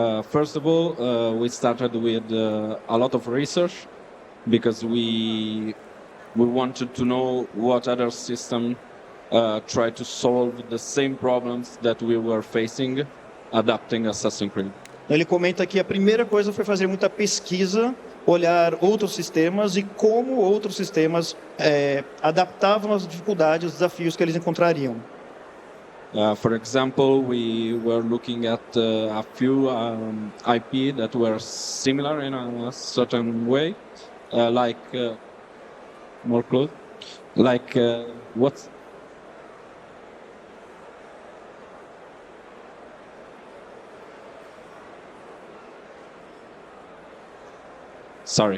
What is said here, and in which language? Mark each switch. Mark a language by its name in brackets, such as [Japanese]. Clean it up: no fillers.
[English] First of all, we started with a lot of research because we wanted to know what other system tried to solve the same problems that we were facing adapting Assassin's Creed. [Portuguese] Ele comenta que a primeira coisa foi fazer muita pesquisa, olhar outros sistemas e como outros sistemas adaptavam as dificuldades, os desafios que eles encontrariam. [English] For example, we were looking at a few IP that were similar in a certain way, like more close, like what's sorry,